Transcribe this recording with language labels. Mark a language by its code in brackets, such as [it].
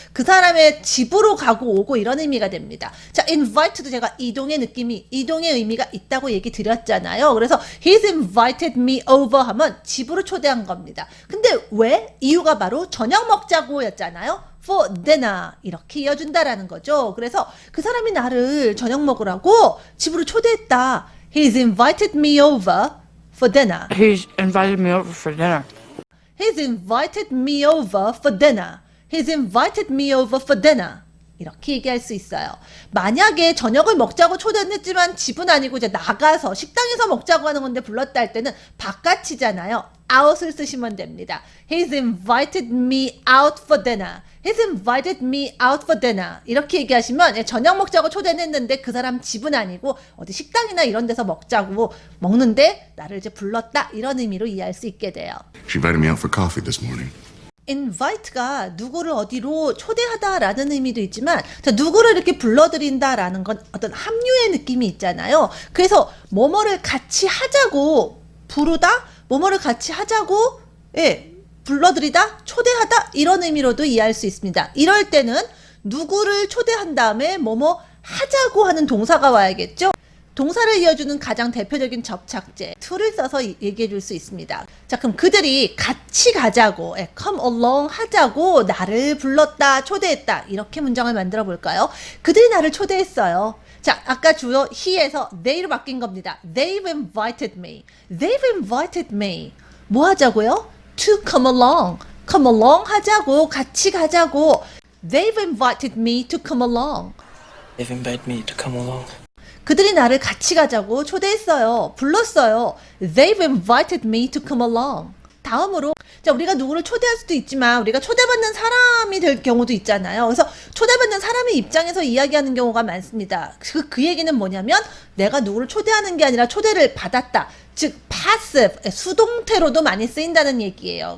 [ko] 그 사람의 집으로 가고 오고 이런 의미가 됩니다. 자, invite도 제가 이동의 의미가 있다고 얘기 드렸잖아요. 그래서 [en] he's invited me over [ko] 하면 집으로 초대한 겁니다. 근데 왜? 이유가 바로 저녁 먹자고 였잖아요. [en] for dinner [ko] 이렇게 이어준다라는 거죠. 그래서 그 사람이 나를 저녁 먹으라고 집으로 초대했다. [en] He's invited me over for dinner. He's invited me over for dinner. He's invited me over for dinner. He's invited me over for dinner. [ko] 이렇게 얘기할 수 있어요. 만약에 저녁을 먹자고 초대했지만 집은 아니고 이제 나가서 식당에서 먹자고 하는 건데 불렀다 할 때는 바깥이잖아요. out을 쓰시면 됩니다. [en] He's invited me out for dinner. He's invited me out for dinner. [ko] 이렇게 얘기하시면 저녁 먹자고 초대했는데 그 사람 집은 아니고 어디 식당이나 이런 데서 먹자고 먹는데 나를 이제 불렀다 이런 의미로 이해할 수 있게 돼요. [en] She invited me out for coffee this morning. [ko] invite가 누구를 어디로 초대하다라는 의미도 있지만 자, 누구를 이렇게 불러들인다라는 건 어떤 합류의 느낌이 있잖아요. 그래서 뭐뭐를 같이 하자고 부르다, 뭐뭐를 같이 하자고 불러들이다, 초대하다 이런 의미로도 이해할 수 있습니다. 이럴 때는 누구를 초대한 다음에 뭐뭐 하자고 하는 동사가 와야겠죠. 동사를 이어주는 가장 대표적인 접착제 to를 써서 얘기해 줄 수 있습니다. 자, 그럼 그들이 같이 가자고 come along 하자고 나를 불렀다, 초대했다 이렇게 문장을 만들어 볼까요? 그들이 나를 초대했어요. 자, 아까 주어 he에서 they로 바뀐 겁니다. [en] They've invited me. They've invited me. [ko] 뭐 하자고요? [en] To come along. [ko] Come along 하자고, 같이 가자고. [en] They've invited me to come along. They've invited me to come along. [ko] 그들이 나를 같이 가자고 초대했어요. 불렀어요. [en] They've invited me to come along. [ko] 다음으로 자, 우리가 누구를 초대할 수도 있지만 우리가 초대받는 사람이 될 경우도 있잖아요. 그래서 초대받는 사람의 입장에서 이야기하는 경우가 많습니다. 그 얘기는 뭐냐면 내가 누구를 초대하는 게 아니라 초대를 받았다. 즉 passive, 수동태로도 많이 쓰인다는 얘기예요.